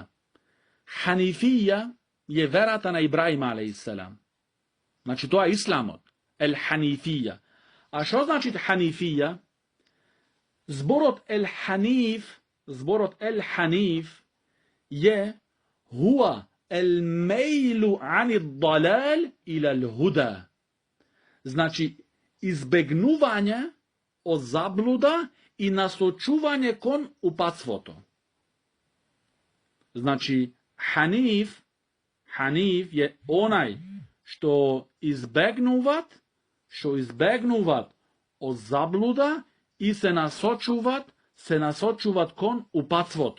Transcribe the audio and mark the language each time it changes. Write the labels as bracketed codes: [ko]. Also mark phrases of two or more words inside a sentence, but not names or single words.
[mk] Ханифија е верата на Ибраим алейхиссалам. Значи, тоа е исламот. Ел ханифија. А што значи ханифија? Зборот ел ханиф е [ar] هو الميل عن الضلال إلى الهدى. [mk] Значи, избегнување од заблуда и насочување кон упатството. Значи, ханиф е онај што избегнуваат од заблуда и се насочуваат кон упатството.